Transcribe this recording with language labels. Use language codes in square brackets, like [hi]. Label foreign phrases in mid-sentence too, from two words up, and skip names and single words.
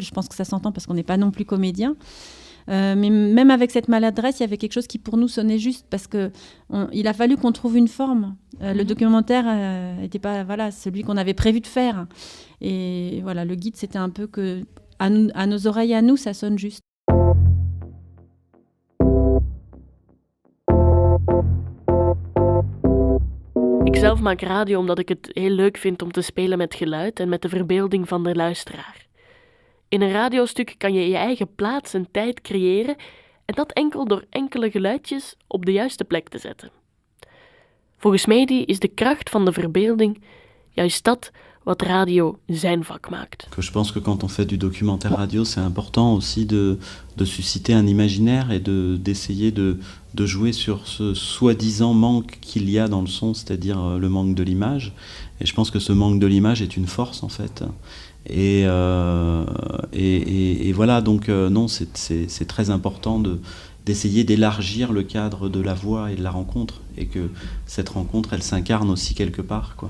[fr] Je pense que ça s'entend parce qu'on n'est pas non plus comédien. Mais même avec cette maladresse, il y avait quelque chose qui pour nous sonnait juste parce qu'il a fallu qu'on trouve une forme. Le documentaire n'était pas celui qu'on avait prévu de faire. Et voilà, le guide, c'était un peu que à nos oreilles, à nous, ça sonne juste. [nl] Ikzelf maak radio omdat ik het heel leuk vind om te spelen met geluid en met de verbeelding van de luisteraar. In een radiostuk kan je je eigen plaats en tijd creëren en dat enkel door enkele geluidjes op de juiste plek te zetten. Volgens Mehdi is de kracht van de verbeelding juist dat wat radio zijn vak maakt. [fr] Je pense que quand on fait du documentaire radio, c'est important aussi de susciter un imaginaire et d'essayer de jouer sur ce soi-disant manque qu'il y a dans le son, c'est-à-dire le manque de l'image. Et je pense que ce manque de l'image est une force en fait. Et voilà, donc non, c'est très important d'essayer d'élargir le cadre de la voix et de la rencontre, et que cette rencontre, elle s'incarne aussi quelque part, quoi.